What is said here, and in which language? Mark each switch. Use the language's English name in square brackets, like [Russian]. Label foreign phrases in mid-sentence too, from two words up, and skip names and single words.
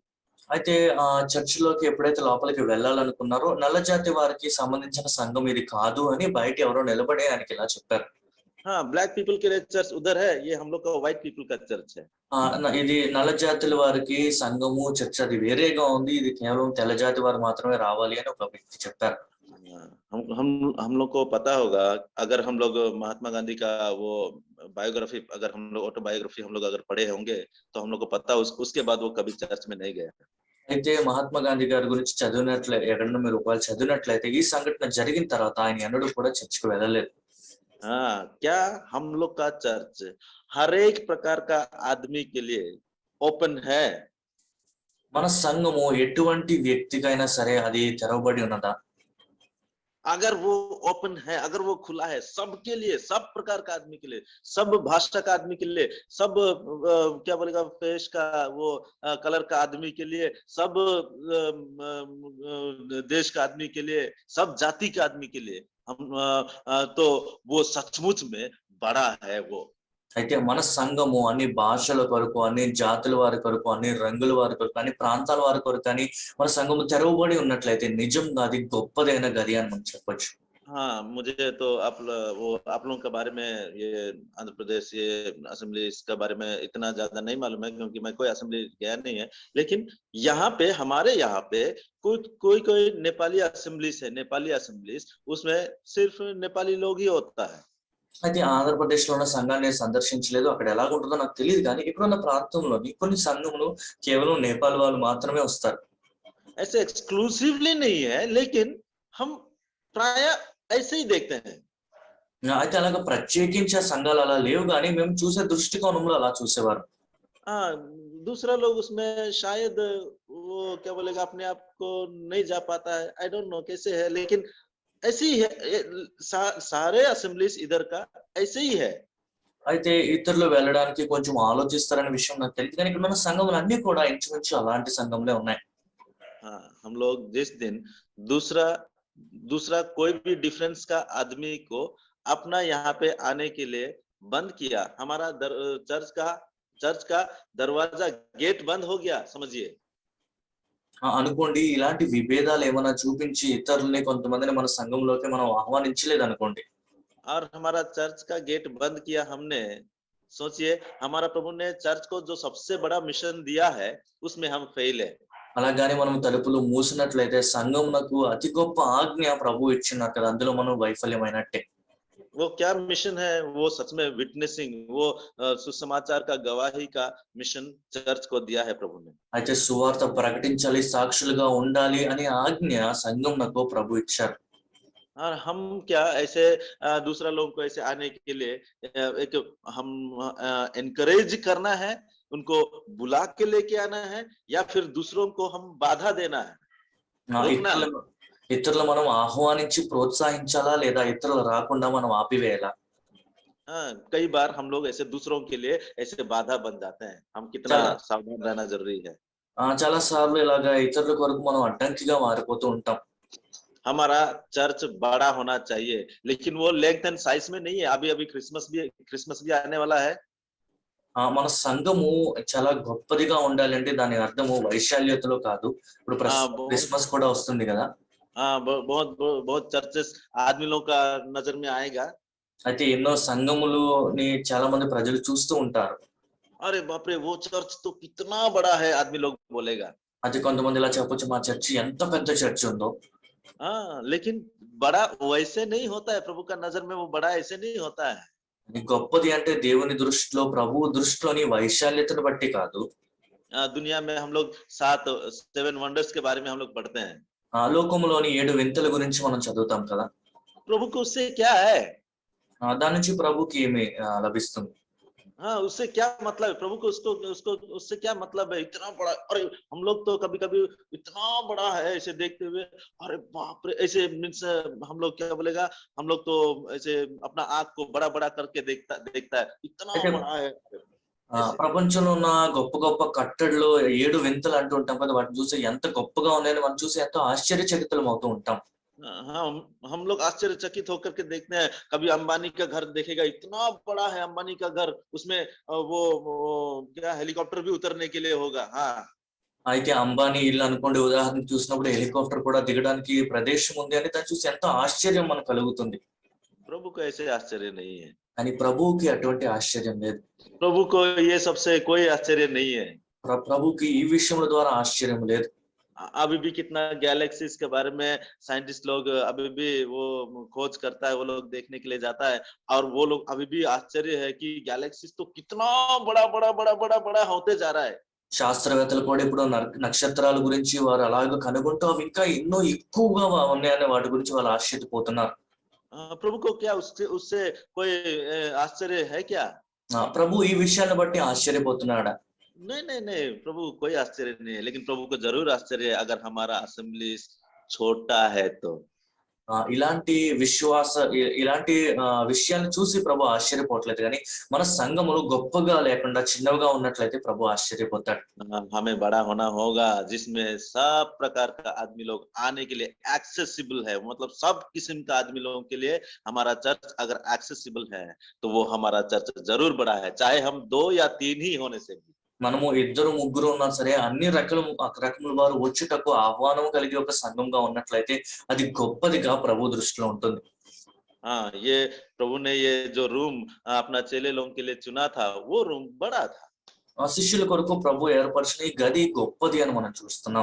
[Telugu] అయితే ఆ చర్చ్ లోకి ఎప్పుడైతే లోపలికి వెళ్ళాలనుకున్నారో నల్ల జాతి వారికి సంబంధించిన సంఘం ఇది కాదు అని బయట ఎవరో నిలబడి ఆయనకి ఇలా చెప్పారు. [Hindi] हाँ, [English] black people [Hindi] के लिए चर्च उधर है, ये हम लोग का [English] white people [Hindi] का चर्च है। [Telugu] ఇది నల్ల జాతుల వారికి సంఘము చర్చ్ అది వేరేగా ఉంది, ఇది కేవలం తెల్ల జాతి వారు మాత్రమే రావాలి అని ఒక వ్యక్తి చెప్పారు. [Hindi] हम लोग को पता होगा, अगर हम लोग महात्मा गांधी का वो बायोग्राफी, अगर हम लोग ऑटोबायोग्राफी हम लोग अगर पढ़े होंगे तो हम लोग को पता उसके बाद वो कभी चर्च में नहीं गए। [Telugu] అయితే మహాత్మా గాంధీ గారి గురించి ఎక్కడన్నా మీరు ఒకవేళ చదివినట్లయితే ఈ సంఘటన జరిగిన తర్వాత ఆయన ఎన్నడూ కూడా చర్చ్కి వెళ్ళలేదు. [Hindi] हाँ, क्या हम लोग का चर्च हर एक प्रकार का आदमी के लिए ओपन है? [Telugu] మన సంఘము ఎటువంటి వ్యక్తికైనా సరే అది తెరవబడి ఉన్నదా? [Hindi] अगर वो ओपन है, अगर वो खुला है सबके लिए, सब प्रकार का आदमी के लिए, सब भाषा का आदमी के लिए, सब क्या बोलेगा फेस का वो कलर का आदमी के लिए, सब देश का आदमी के लिए, सब जाति के आदमी के लिए, हम तो वो सचमुच में बड़ा है वो। [Telugu] అయితే మన సంఘము అన్ని భాషల కొరకు, అన్ని జాతుల వారి కొరకు, అన్ని రంగుల వారి కొరకు, అన్ని ప్రాంతాల వారి కొరకు అని మన సంఘము తెరవబడి ఉన్నట్లయితే నిజంగా అది గొప్పదైన గది అని మనం చెప్పొచ్చు. [Hindi] हाँ, मुझे तो आप लोगों के बारे में, ये आंध्र प्रदेश ये असेंबली इसका बारे में इतना ज्यादा नहीं मालूम है, क्योंकि मैं कोई असेंबली गया नहीं है। लेकिन यहाँ पे, हमारे यहाँ पे कोई नेपाली असेंबलीज है, नेपाली असेंबलीज, उसमें सिर्फ नेपाली लोग ही होता है। [Telugu] అయితే ఆంధ్రప్రదేశ్ లో ఉన్న సంఘాన్ని సందర్శించలేదు, అక్కడ ఎలాగుంటుందో నాకు తెలియదు. కానీ ఇక్కడున్న ప్రాంతంలోని కొన్ని సంఘములు కేవలం నేపాల్ వాళ్ళు మాత్రమే వస్తారు. [Hindi] ऐसे एक्सक्लूसिवली नहीं है, लेकिन हम प्राय ऐसे ही देखते हैं। [Telugu] అయితే అలాగా ప్రత్యేకించే సంఘాలు అలా లేవు, కానీ మేము చూసే దృష్టికోణంలో అలా చూసేవారు. [Hindi] हाँ, दूसरा लोग उसमें शायद वो क्या बोलेगा अपने आप को नहीं जा पाता है, [English] I don't know [Hindi] कैसे है, लेकिन ऐसे ही है। सारे असेंबलीज इधर का ऐसे ही है। [Telugu] అయితే ఇతరులు వెళ్ళడానికి కొంచెం ఆలోచిస్తారనే విషయం నాకు తెలియదు, కానీ ఇక్కడ మన సంఘములు అన్ని కూడా ఇంచుమించు అలాంటి సంఘంలో ఉన్నాయి. [Hindi] हाँ, हम लोग जिस दिन दूसरा कोई भी डिफरेंस का आदमी को अपना यहाँ पे आने के लिए बंद किया, हमारा चर्च का दरवाजा गेट बंद हो गया, समझिए। [Telugu] అనుకోండి ఇలాంటి విభేదాలు ఏమైనా చూపించి ఇతరుల్ని కొంతమందిని మన సంఘంలోకి మనం ఆహ్వానించలేదు అనుకోండి, [Hindi] और हमारा चर्च का गेट बंद किया हमने, सोचिए हमारा प्रभु ने चर्च को जो सबसे बड़ा मिशन दिया है उसमें हम फेल है। [Telugu] అలాగానే మనం తలుపులు మూసినట్లయితే సంఘమునకు అతి గొప్ప ఆజ్ఞ ప్రభు ఇచ్చినారు కదా, అందులో మనం వైఫల్యమైనట్టే. [Hindi] वो क्या मिशन है? वो सच में विटनेसिंग, वो सुसमाचार का गवाही का मिशन चर्च को दिया है प्रभु ने। [Telugu] అయితే సువార్త ప్రకటించాలి, సాక్షులుగా ఉండాలి అనే ఆజ్ఞ సంఘమునకు ప్రభు ఇచ్చారు. [Hindi] और हम क्या ऐसे दूसरा लोगों को ऐसे आने के लिए एक हम एनकरेज करना है, उनको बुला के लेके आना है, या फिर दूसरों को हम बाधा देना है, रोकना है? [Telugu] ఇతరులు మనం ఆహ్వానించి ప్రోత్సహించాలా లేదా ఇతరులు రాకుండా మనం ఆపివేయాలా? [Hindi] हाँ, कई बार हम लोग ऐसे दूसरों के लिए ऐसे बाधा बन जाते हैं, हम कितना सावधान रहना जरूरी है। [Telugu] చాలా सार्లు ఇలాగా इतరుల కొరకు మనం అడ్డంకిగా మారిపోతూ ఉంటాం. [Hindi] हमारा चर्च बड़ा होना चाहिए, लेकिन वो [English] length and size [Hindi] में नहीं है। अभी क्रिसमस भी आने वाला है। [Telugu] మన సంఘము చాలా గొప్పదిగా ఉండాలంటే దాని అర్థము వైశాల్యతలో కాదు. ఇప్పుడు క్రిస్మస్ కూడా వస్తుంది కదా. [Hindi] बहुत चर्चेस आदमी लोग का नजर में आएगा. [Telugu] అయితే ఎన్నో సంఘములుని చాలా మంది ప్రజలు చూస్తూ ఉంటారు. [Hindi] अरे बाप रे वो चर्च तो कितना बड़ा है, आदमी लोग बोलेगा। [Telugu] అది కొంతమంది ఇలా చెప్పొచ్చు, మా చర్చి ఎంత పెద్ద చర్చి ఉందో. [Hindi] हाँ, लेकिन बड़ा वैसे नहीं होता है, प्रभु का नजर में वो बड़ा ऐसे नहीं होता है। [Telugu] అది గొప్పది అంటే దేవుని దృష్టిలో, ప్రభువు దృష్టిలోని వైశాల్యతను బట్టి కాదు. [Hindi] दुनिया में हम लोग 7 वंडर्स के बारे में हम लोग पढ़ते हैं। [Telugu] లోకములోని 7 వింతల గురించి మనం చదువుతాం కదా. [Hindi] प्रभु को उससे क्या है? [Telugu] దాని నుంచి ప్రభుకి ఏమి లభిస్తుంది? [Hindi] हाँ, उससे क्या मतलब है? प्रभु को उसको उसको उससे क्या मतलब है? इतना बड़ा, अरे हम लोग तो कभी कभी इतना बड़ा है ऐसे देखते हुए, अरे बाप रे, ऐसे मीन्स हम लोग क्या बोलेगा, हम लोग तो ऐसे अपना आंख को बड़ा बड़ा करके देखता है, इतना అయితే बड़ा है ऐसे। [Telugu] ప్రపంచంలో ఉన్న గొప్ప గొప్ప కట్టడిలో 7 వింతలు అంటూ ఉంటాం కదా, వాటిని చూసి ఎంత గొప్పగా ఉన్నాయని మనం చూసి ఎంతో ఆశ్చర్యచకితులం అవుతూ ఉంటాం. [Hindi] हाँ, हम लोग आश्चर्यचकित होकर के देखते हैं। कभी अंबानी का घर देखेगा, इतना बड़ा है अंबानी का घर, उसमें वो क्या हेलीकॉप्टर भी उतरने के लिए होगा। हाँ, [Telugu] అయితే అంబానీ ఇల్లు అనుకోండి, ఉదాహరణకు చూసినప్పుడు హెలికాప్టర్ కూడా దిగడానికి ప్రదేశం ఉంది అని దాన్ని చూసి ఎంతో ఆశ్చర్యం మనకు కలుగుతుంది. [Hindi] प्रभु को ऐसे आश्चर्य नहीं है। [Telugu] కానీ ప్రభువుకి అటువంటి ఆశ్చర్యం లేదు. [Hindi] प्रभु को ये सबसे कोई आश्चर्य नहीं है। [Telugu] ప్రభుకి ఈ విషయముల ద్వారా ఆశ్చర్యం లేదు. [Hindi] अभी भी कितना गैलेक्सीज के बारे में साइंटिस्ट लोग अभी भी वो खोज करता है, वो लोग देखने के लिए जाता है, और वो लोग अभी भी आश्चर्य है कि गैलेक्सीज तो कितना बड़ा बड़ा बड़ा बड़ा बड़ा होते जा रहा है। [Telugu] శాస్త్రవేత్తలు కూడా ఇప్పుడు నక్షత్రాల గురించి వారు అలాగే కనుగొంటూ అవి ఇంకా ఎన్నో ఎక్కువగా ఉన్నాయనే వాటి గురించి వాళ్ళు ఆశ్చర్యపోతున్నారు. [Hindi] प्रभु को क्या उससे उससे कोई आश्चर्य है क्या? [Telugu] ప్రభు ఈ విషయాన్ని బట్టి ఆశ్చర్యపోతున్నాడా? [Hindi] नहीं नहीं नहीं, प्रभु कोई आश्चर्य नहीं है, लेकिन प्रभु को जरूर आश्चर्य है अगर हमारा असेंबली छोटा है तो। [Telugu] ఇలాంటి విషయాన్ని చూసి ప్రభు ఆశ్చర్యపోవట్లేదు, కానీ మన సంఘములు గొప్పగా లేకుండా చిన్నవిగా ఉన్నట్లయితే ప్రభు ఆశ్చర్యపోతాడు. [Hindi] हमें बड़ा होना होगा जिसमें सब प्रकार का आदमी लोग आने के लिए एक्सेसिबल है, मतलब सब किस्म का आदमी लोगों के लिए हमारा चर्च अगर एक्सेसिबल है तो वो हमारा चर्च जरूर बड़ा है, चाहे हम 2 या 3 ही होने से भी। [Telugu] మనము 2-3 ఉన్నా సరే అన్ని రకముల వారు వచ్చుటకు ఆహ్వానం కలిగి ఒక సంఘంగా ఉన్నట్లయితే అది గొప్పదిగా ప్రభు దృష్టిలో ఉంటుంది. [Hindi] हाँ, ये प्रभु ने ये जो रूम अपना चेले लोगों के लिए चुना था, वो रूम बड़ा था। [Telugu] శిష్యుల కొరకు ప్రభు ఏర్పరిచిన ఈ గది గొప్పది అని మనం చూస్తున్నాం.